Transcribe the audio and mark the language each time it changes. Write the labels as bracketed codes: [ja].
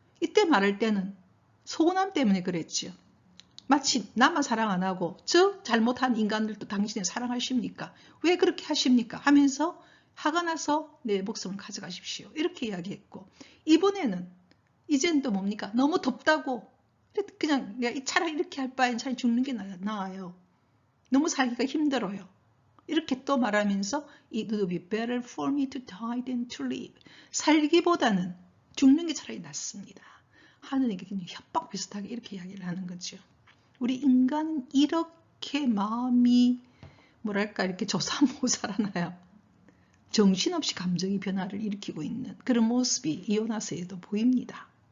[ko] 이때 말할 때는 서운함 때문에 그랬지요. 마치 나만 사랑 안 하고 저 잘못한 인간들도 당신을 사랑하십니까? 왜 그렇게 하십니까? 하면서 화가 나서 내 목숨을 가져가십시오. 이렇게 이야기했고, 이번에는 이제는 또 뭡니까? 너무 덥다고 그냥 내가 차라리 이렇게 할 바엔 차라리 죽는 게 나아요. 너무 살기가 힘들어요. 이렇게 또 말하면서 [en] It would be better for me to die than to live. [ko] 살기보다는 죽는 게 차라리 낫습니다. 하느님께 협박 비슷하게 이렇게 이야기를 하는 거죠. 우리 인간은 이렇게 마음이 뭐랄까 이렇게 조사모사라나요? 정신없이 감정의 변화를 일으키고 있는 그런 모습이 이요나서에도 보입니다.